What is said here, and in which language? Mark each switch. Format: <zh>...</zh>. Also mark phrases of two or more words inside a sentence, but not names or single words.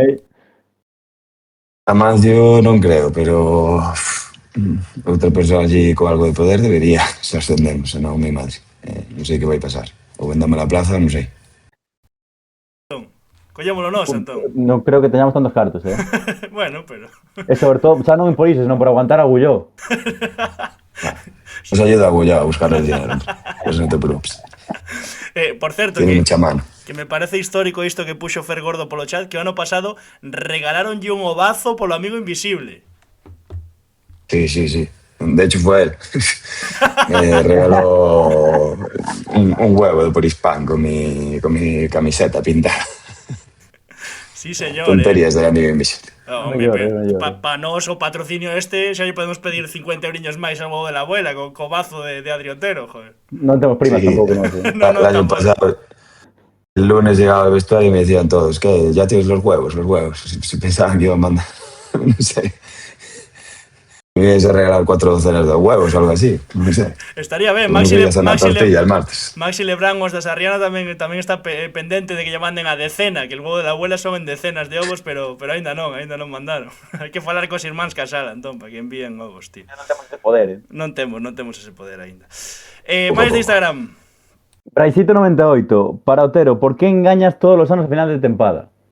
<gl>Amancio non creo, pero outra persoa allí con algo de poder debería se ascendernos, senón</gl> <es>mi madre.</es> <gl>Non sei que vai pasar. Ou</gl> <es>vendame la plaza,</es> <gl>non sei. Collémolo nós, entón. Non creo que teñamos tantos cartos, Bueno, pero... E sobre todo, xa non por iso, senón por aguantar a Gulló.</gl> <es>Nos ayuda a Gulló a buscar el dinero.</es> <gl>Eso non te preocupes. Por certo,</gl> <es>Tiene mucha mano.</es> <gl>Que me parece histórico isto que puxo Fer Gordo polo chat, que o ano pasado regalaronlle un ovazo polo amigo invisible.</gl> <es>Sí. De hecho fue él. Me regaló un huevo de Porispan con mi camiseta pintada. Sí, señor. Tonterías del amigo invisible.</es> <gl>Pa nós o patrocinio este xa lle podemos pedir 50 euriños máis ao modo</gl> <es>de la abuela</es> <gl>co vazo de Adri Otero, joder. Non temos primas tampouco, non.</gl> <es>El año pasado, el lunes llegaba al vestuario y me decían todos, ¿qué? Ya tienes los huevos. Si pensaban que iba a mandar, no sé. Me ibas a regalar 4 docenas de huevos o algo así, no sé.</es> <gl>Estaría ben, Maxi Lebrán os da Sarriana tamén está pendente de que lle manden a decena, que</gl> <es>el huevo de la abuela</es> <gl>son en decenas de ovos, pero aínda non mandaron. Hai que falar cos irmáns Casala, entón, para que envíen ovos, tío. Non temos ese poder, Non temos ese poder aínda. Máis de Instagram.</gl> <es>Braisito98, para Otero, ¿por qué engañas todos los anos</es> <gl>a final de tempada?</gl>